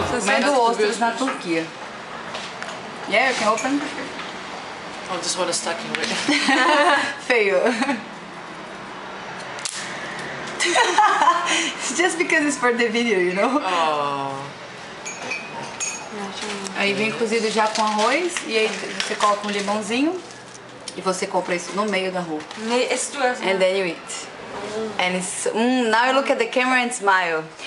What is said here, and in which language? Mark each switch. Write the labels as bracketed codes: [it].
[pt] Comendo ostras na Turquia. [en] Yeah, you can open. Oh, just want to stuck in it. [pt] Feio. [en] Just because it's for the video, you know? Oh. [pt] Aí vem cozido já com arroz e aí você coloca um limãozinho e você compra isso no meio da rua. [en] And then you eat. And it's now you look at the camera and smile.